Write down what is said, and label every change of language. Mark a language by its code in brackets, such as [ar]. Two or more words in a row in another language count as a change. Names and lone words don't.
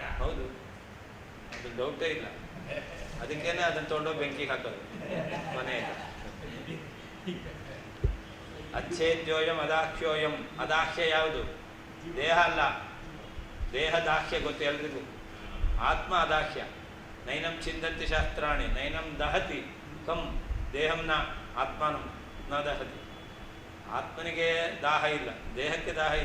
[kn] ಹೌದು, ಅದು ಡೌಟೇ ಇಲ್ಲ. ಅದಕ್ಕೇನೆ ಅದನ್ನು ತೊಗೊಂಡೋಗಿ ಬೆಂಕಿಗೆ ಹಾಕೋದು ಮನೆಯಲ್ಲಿ. [sa] ಅಚ್ಛೇದ್ಯೋಯಂ ಅದಾಕ್ಷ್ಯೋಯಂ. [kn] ಅದಾಕ್ಷ್ಯ ಯಾವುದು? ದೇಹ ಅಲ್ಲ. ದೇಹ ದಾಕ್ಷ್ಯ ಗೊತ್ತು ಎಲ್ರಿಗೂ. ಆತ್ಮ ಅದಾಕ್ಷ್ಯ. [sa] ನೈನಂ ಛಿಂದಂತಿ ಶಾಸ್ತ್ರಾಣಿ ನೈನಂ ದಹತಿ ಕಂ ದೇಹಂ ನ ಆತ್ಮನಂ ನ ದಹತಿ. [kn] ಆತ್ಮನಿಗೆ ದಾಹ ಇಲ್ಲ, ದೇಹಕ್ಕೆ ದಾಹ ಇದೆ.